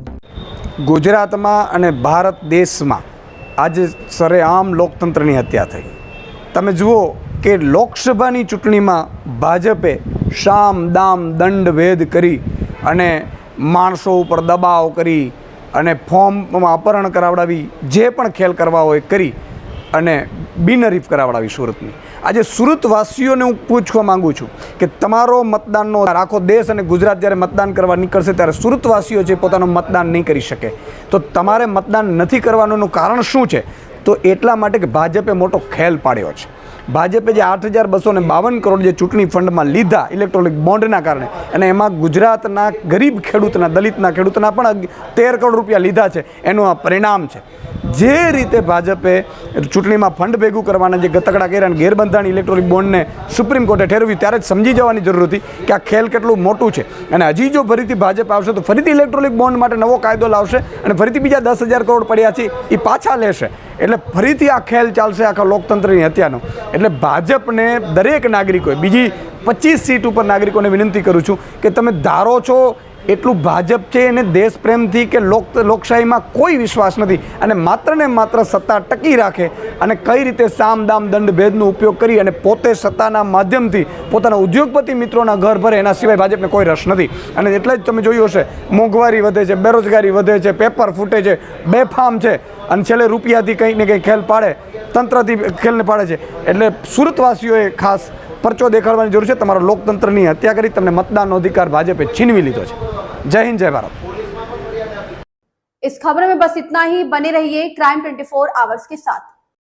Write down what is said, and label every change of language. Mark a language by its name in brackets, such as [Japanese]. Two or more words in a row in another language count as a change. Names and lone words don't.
[Hindi] गुजरात में भारत देश में आज सरेआम लोकतंत्र की हत्या थी। [Gujarati] તમે જુઓ કે લોકસભા ચૂંટણી માં ભાજપે સામ દામ દંડ ભેદ કરી અને માણસો પર દબાવ કરી અને ફોર્મ માં અપહરણ કરાવડાવી, જે પણ ખેલ કરવા હોય કરી અને બિનહરીફ કરાવડાવી સુરત માં। આજ સુરતવાસીઓ ને હું પૂછવા માંગું છું કે તમારો મતદાનનો આખો દેશ ઔર ગુજરાત જ્યારે મતદાન કરવા નીકળશે ત્યારે સુરતવાસીઓ જે પોતાનો મતદાન નહીં કરી શકે, તો તમારે મતદાન નહીં કરવાનું કારણ શું છે? તો એટલા માટે કે ભાજપે મોટો ખેલ પાડ્યો છે। ભાજપે જે 8,252 કરોડ જે ચૂંટણી ફંડ માં લીધા [English] electronic bondના [Gujarati] કારણે અને એમાં ગુજરાતના ગરીબ ખેડૂતના દલિતના ખેડૂતના પણ 13 કરોડ રૂપિયા લીધા છે, એનું આ પરિણામ છે। જે રીતે ભાજપે ચૂંટણી માં ફંડ ભેગું કરવાના જે ગતકડા કર્યા અને ગેરબંધારણ [English] electronic bond [Gujarati] ને સુપ્રીમ કોર્ટે ઠેરવ્યું ત્યારે જ સમજી જવાની જરૂર હતી કે આ ખેલ કેટલું મોટું છે અને હજી જો ફરીથી ભાજપ આવશે તો ફરીથી [English] electronic bond [Gujarati] માટે નવો કાયદો લાવશે અને ફરીથી બીજા 10,000 કરોડ પડ્યા છે એ પાછા લેશે। એટલે ફરીથી આ ખેલ ચાલશે આખા લોકતંત્રની હત્યાનો। એટલે ભાજપને દરેક નાગરિકોએ બીજી 25 સીટ પર નાગરિકોને વિનંતી કરું છું કે તમે ધારો છો એટલું ભાજપ છે ને દેશ પ્રેમ થી કે લોકશાહી માં કોઈ વિશ્વાસ નહીં અને માત્ર ને માત્ર સત્તા ટકી રાખે અને કઈ રીતે સામ દામ દંડ ભેદનો ઉપયોગ કરી અને પોતે સત્તાના માધ્યમથી પોતાના ઉદ્યોગપતિ મિત્રોના ઘર ભરે, એના સિવાય ભાજપને કોઈ રસ નહીં। અને એટલે જ તમે જોયું હશે મોંઘવારી વધે છે, બેરોજગારી વધે છે, પેપર ફૂટે છે, બેફામ છે અને છેલ્લે રૂપિયાથી કંઈ ને કંઈ ખેલ પાડે, તંત્રથી ખેલને પાડે છે। એટલે સુરતવાસીઓએ ખાસ પરચો દેખાડવાની જરૂર હૈ। તમારા લોકતંત્રની હત્યા કરી તમને મતદાનનો અધિકાર ભાજપે છીનવી લીધો છે। જય હિંદ, જય ભારત। [Hindi] इस खबर में बस इतना ही। बने रहिए क्राइम 24 आवर्स के साथ।